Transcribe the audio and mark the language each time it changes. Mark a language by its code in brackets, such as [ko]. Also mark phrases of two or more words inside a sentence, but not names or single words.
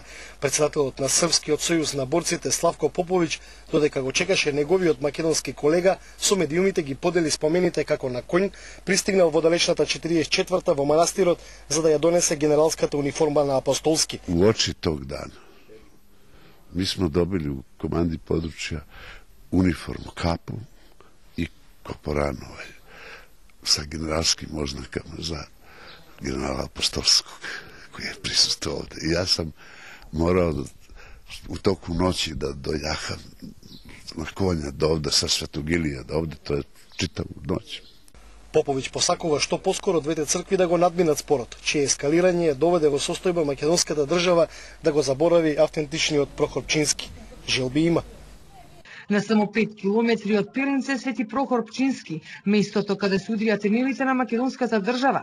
[mk] Председателот на Српскиот сојуз на борците Славко Поповиќ, додека го чекаше неговиот македонски колега, со медиумите ги подели спомените како на коњ пристигнал во далечната 44-та во манастирот за да ја донесе генералската униформа на апостолски. [sr] Уочи тог дана ми сме добили у команди подручја униформу, капу и копоранове sa generalskim oznakama za generala Apostolskog koji je prisustuo ovde. I ja sam morao u toku noći da dojaham na konja do ovde sa Svetog Ilija, do ovde, to je čitavu noć. [mk] Поповиќ посакува што поскоро двете цркви да го надминат спорот, чие ескалирање доведе во состојба македонската држава да го заборави автентичниот Прохор Пчински. Желби има. На само 5 километри од Пелинце Свети Прохор Пчински, местото каде се удрија темелите на македонската држава.